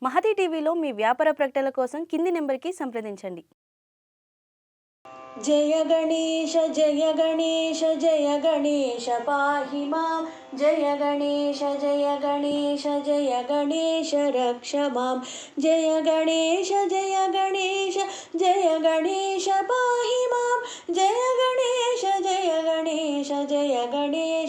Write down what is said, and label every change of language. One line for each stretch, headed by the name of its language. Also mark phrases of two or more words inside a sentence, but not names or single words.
Telugu: మహతి టీవీలో మీ వ్యాపార ప్రకటనల కోసం కింది నెంబర్‌కి సంప్రదించండి.
Sanskrit: जय गणेश जय गणेश जय गणेश पाहि मां जय गणेश जय गणेश जय गणेश रक्ष मां जय गणेश जय गणेश जय गणेश पाहि मां जय गणेश जय गणेश जय गणेश